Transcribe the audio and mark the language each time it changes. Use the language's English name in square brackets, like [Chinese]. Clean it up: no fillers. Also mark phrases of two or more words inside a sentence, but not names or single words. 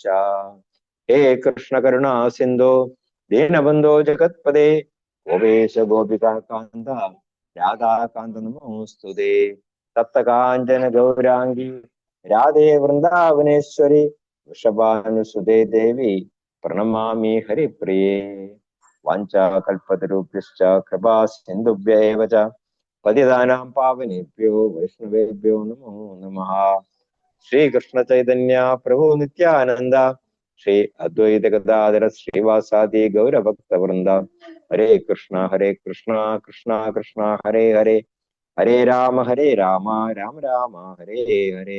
[Sanskrit] ഹേ കൃഷ്ണ കരുണാ സിന്ധോ ദീനബന്ധോ ജഗത്പദേ ഗോപേശ ഗോപികാന്ത രാധാകാന്ത നമോസ്തുതേ. സപ്തകാഞ്ചന ഗൗരാംഗി രാധേ വൃന്ദാവനേശ്വരി വൃഷഭാനുസുതേ ദേവി പ്രണമാമി ഹരിപ്രിയേ. വാഞ്ചാകൽപതരുഭ്യശ്ച കൃപാ സിന്ധുഭ്യൈവ ച പതിതാനാം പാവനേഭ്യോ വൈഷ്ണവേഭ്യോ നമോ നമഃ. ശ്രീകൃഷ്ണ ചൈതന്യ പ്രഭു നിത്യാനന്ദ ശ്രീ അദ്വൈത ഗദാധര ശ്രീവാസാദി ഗൗരഭക്തവൃന്ദ. ഹരേ കൃഷ്ണ കൃഷ്ണ കൃഷ്ണ ഹരേ ഹരേ ഹരേ രാമ രാമ രാമ ഹരേ ഹരേ.